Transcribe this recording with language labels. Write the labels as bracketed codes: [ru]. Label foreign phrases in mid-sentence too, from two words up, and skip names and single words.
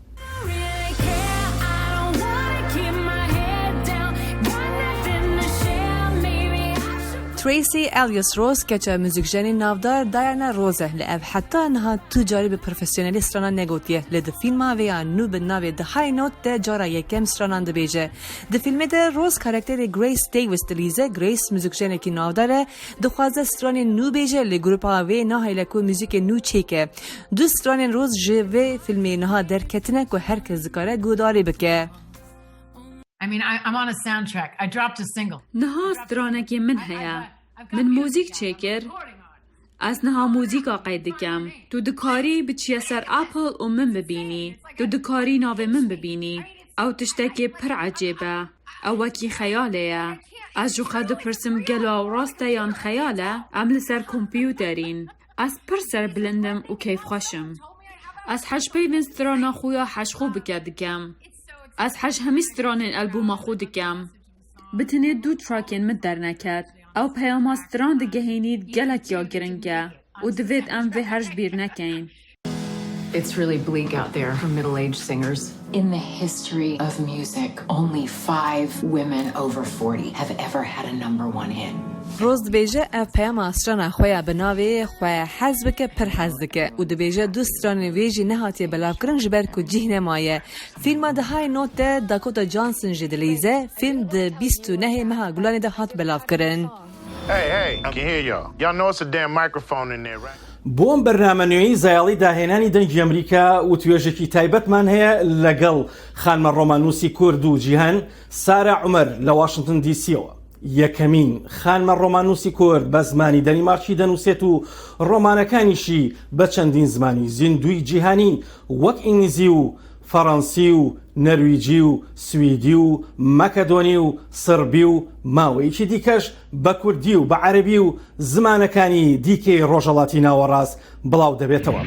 [ku] تریسی ئەلیس ڕۆز کەچە موزیکژێنی ناودار دایانا ڕۆزە لە ئەڤ حتا نەها تو جاری بە پرۆفسیۆنەلی سترانە نەگوتیە لە دفیلما وەیان نو بە ناوێ دەهای نۆت دە جارا یەکەم سترانان دەبێژە. دفیلمێدە ڕۆز کارکتێری گریس دەیویس دەلیزە. گریس موزیکژێنێکی ناودارە دەخوازە سترانی نو بێژە لە گروپا وێ ناهیلەکو موزیکە نو چێکە. دو سترانên ڕۆز ji vê filmê niha derketine ku herkes dikare guhdarî bike. [en] I mean, I'm on a soundtrack. I dropped a single. [ku] نها سترانکی من هەیە. من موزیک چێکر. ئەس نها موزیکا قەید دکەم. تو دکاری بچیە سەر ئاپل و من ببینی. تو دکاری ناوێ من ببینی. ئەو تشتێکی پڕ عەجێبە. ئەو وەکی خەیالەیە. ئەس جوخە دپرسم گەلۆ ڕاستە یان خەیالە؟ ئەم لەسەر کۆمپیوتەرین. ئەس پڕ سەر بلندم و کەیفخۆشم. ئەس حەش پەیوین سترانە خویا حەشخۆ بکە دکەم. ئەس حەش هەمی سترانên ئەلبوما خۆ دکەم. بتنێ دوو تراکên من دەرنەکەت. ئەو پەیاما ستران دگەهێنیت gelek ya giringe û divêt em vê herj bîr nekein. [en] It's really bleak out there for middle-aged singers. In the history of music, only 5 women over 40 have ever had a #1 hit. [ku] ڕۆز دەبێژە ئەv پەیاما سترانە خۆیە بەناوێ خۆیە حەز بکە پڕ حەز دکە و دەبێژە دوو سترانê wêjî nehatiye belavkirin ji ber ku cih nemaye. Fîlma dihayê not de Dakota Johnson jî dilîze. Fîlm di 29 meha Gulanê de hat belavkirin. [en] Hey, I can hear y'all. Y'all know it's a damn microphone in there, right? [ckb] بۆم بەرنامەنوێی زایەڵی داهێنانی دەنگی ئەمریکا و توێژێکی تایبەتمان هەیە لەگەڵ خانمە ڕۆماننووسی کورد و جیهان سارا عومەر لە واشنتن دیسیەوە. یەکەمین خانمە ڕۆماننووسی کورد بە زمانی دەنیمارکی دەنووسێت و ڕۆمانەکانیشی بە چەندین زمانی زیندوی جیهانی وەک ئینگلیزی و فەڕەنسی و نەرویجی و سویدی و مەکەدۆنی و سربی و ماوەیەکی دیکەش بە کوردی و بە عەرەبی و زمانەکانی دیکەی ڕۆژهەڵاتی ناوەڕاست بڵاو دەبێتەوە.